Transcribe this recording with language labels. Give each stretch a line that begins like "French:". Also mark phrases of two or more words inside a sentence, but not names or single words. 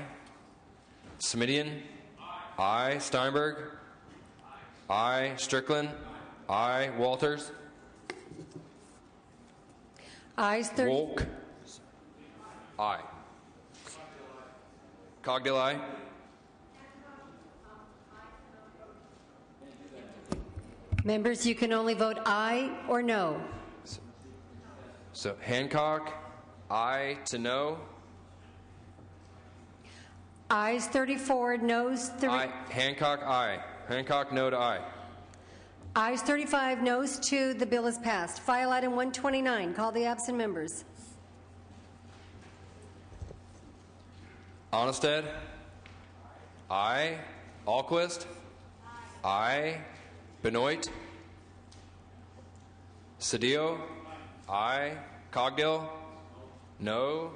English: Smidian. Aye. Steinberg. Aye. Strickland. Aye. Walters. Ayes 30. Wolk. Aye. Cogdill, aye. Members, you can only vote aye or no. So Hancock, aye to no. Ayes 34, noes 3. Aye. Hancock, aye. Hancock, no to aye. Ayes 35, noes 2. The bill is passed. File item 129. Call the absent members. Onnested. Aye. Alquist. Aye. Benoit. Cedillo. Aye. Cogdill. No.